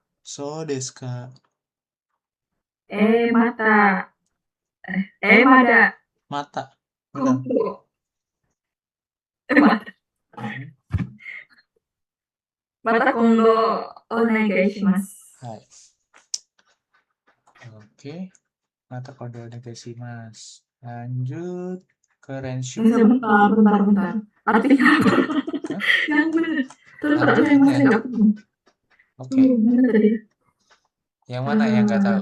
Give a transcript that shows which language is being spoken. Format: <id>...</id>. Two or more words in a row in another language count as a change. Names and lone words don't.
<ja>そうですか? また、まだ、 Mata. 今</ja> <id>Ulang.</id> <ja>度、また、また今度お願いします。 Hai. Oke. またこで お願いします.</ja> <id>Lanjut ke Renshu. Bentar. Artinya apa? Hah? Yang benar. Terus Artinya. saya masih nggak ketemu. Oke. Mana tadi? Yang mana yang nggak tahu?</id>